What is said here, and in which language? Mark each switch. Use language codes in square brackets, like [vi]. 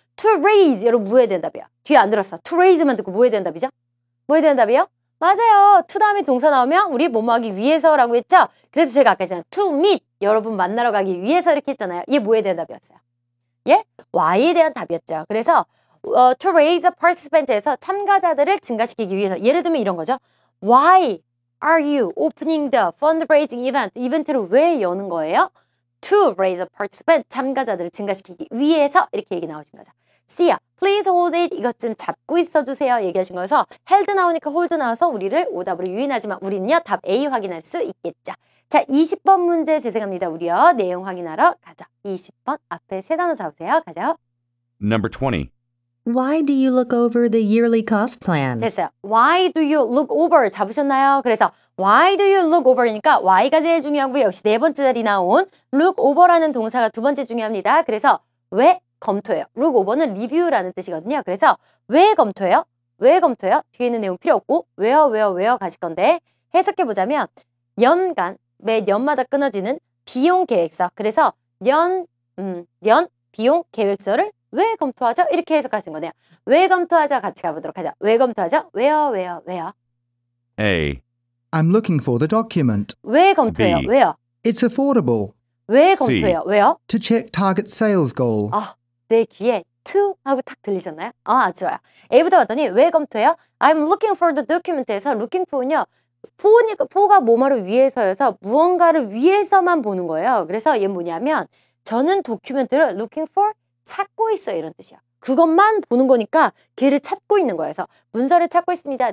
[ko] To raise 여러분 뭐에 대한 답이야? 뒤에 안 들었어. To raise만 듣고 뭐에 대한 답이죠? 뭐에 대한 답이요? 맞아요. to 다음에 동사 나오면 우리 뭐뭐 하기 위해서라고 했죠? 그래서 제가 아까 했잖아요. [en] To meet [ko] 여러분 만나러 가기 위해서 이렇게 했잖아요. 얘 뭐에 대한 답이었어요? 예? Y에 대한 답이었죠. 그래서 [en] to raise participant [ko] 에서 참가자들을 증가시키기 위해서 예를 들면 이런 거죠. [en] Why are you opening the fundraising event? [ko] 이벤트를 왜 여는 거예요? [en] To raise a participant [ko] 참가자들을 증가시키기 위해서 이렇게 얘기 나오신 거죠. [en] C야. Please hold it. [ko] 이것 좀 잡고 있어주세요. 얘기하신 거여서 held 나오니까 hold 나와서 우리를 오답으로 유인하지만 우리는요. 답 A 확인할 수 있겠죠. 자, 20번 문제 재생합니다. 우리요. 내용 확인하러 가죠. 20번 앞에 세 단어 잡으세요. 가죠. [en] Number 20. Why do you look over the yearly cost plan? [ko] 됐어요. [en] Why do you look over? [ko] 잡으셨나요? 그래서 Why do you look over니까 Why가 제일 중요하고요. 역시 네 번째 자리 나온 look over라는 동사가 두 번째 중요합니다. 그래서 왜 검토해요? look over는 리뷰라는 뜻이거든요. 그래서 왜 검토해요? 왜 검토해요? 뒤에 있는 내용 필요 없고 where 가실 건데 해석해보자면 연간, 매 년마다 끊어지는 비용 계획서. 그래서 년 비용 계획서를 왜 검토하죠? 이렇게 해석하신 거네요. 왜 검토하죠? 같이 가보도록 하죠. 왜 검토하죠? 왜요? [en] A. I'm looking for the document. [ko] 왜 검토해요? [en] B. [ko] 왜요? [en] It's affordable. [ko] 왜 [en] C. [ko] 검토해요? 왜요? [en] To check target sales goal. [ko] 내 귀에 to 하고 탁 들리셨나요? 좋아요. A부터 봤더니 왜 검토해요? [en] I'm looking for the document [ko] 에서 looking for는요. for가 뭐뭐를 위해서여서 무언가를 위해서만 보는 거예요. 그래서 얘는 뭐냐면 저는 도큐멘트를 looking for 찾고 있어요. 이런 뜻이야. 그것만 보는 거니까 걔를 찾고 있는 거예요. 그래서 문서를 찾고 있습니다.